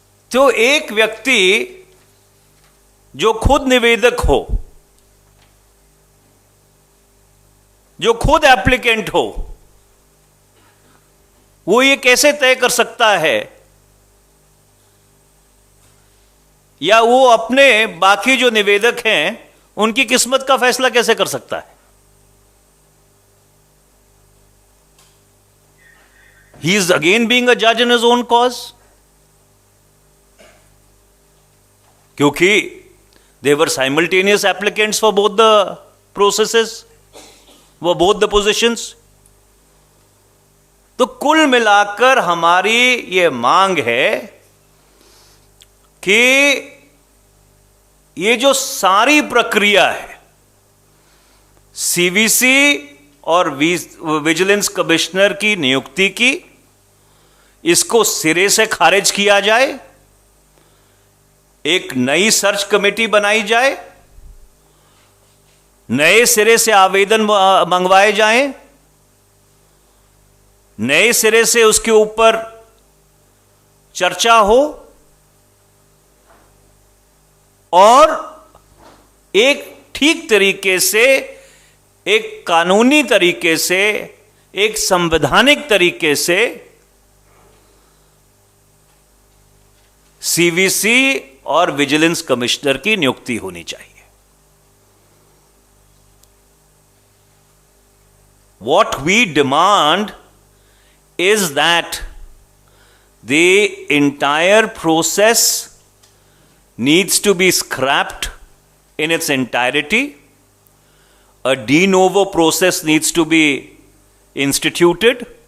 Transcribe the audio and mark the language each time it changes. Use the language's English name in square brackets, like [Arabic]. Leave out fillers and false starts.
[Hindi] तो एक व्यक्ति जो खुद निवेदक हो, जो खुद एप्लीकेंट हो, वो ये कैसे तय कर सकता है, या वो अपने बाकी जो निवेदक हैं उनकी किस्मत का फैसला कैसे कर सकता है? [English] He is again being a judge in his own cause. [Hindi] क्योंकि [English] they were simultaneous applicants for both the processes, for both the positions. [Hindi] तो कुल मिलाकर हमारी ये मांग है कि ये जो सारी प्रक्रिया है, सीवीसी और विजिलेंस कमिश्नर की नियुक्ति की, इसको सिरे से खारिज किया जाए, एक नई सर्च कमेटी बनाई जाए, नए सिरे से आवेदन मंगवाए जाएं, नए सिरे से उसके ऊपर चर्चा हो और एक ठीक तरीके से, एक कानूनी तरीके से, एक संवैधानिक तरीके से सीवीसी और विजिलेंस कमिश्नर की नियुक्ति होनी चाहिए। [English] What we demand is that the entire process needs to be scrapped in its entirety. A de novo process needs to be instituted.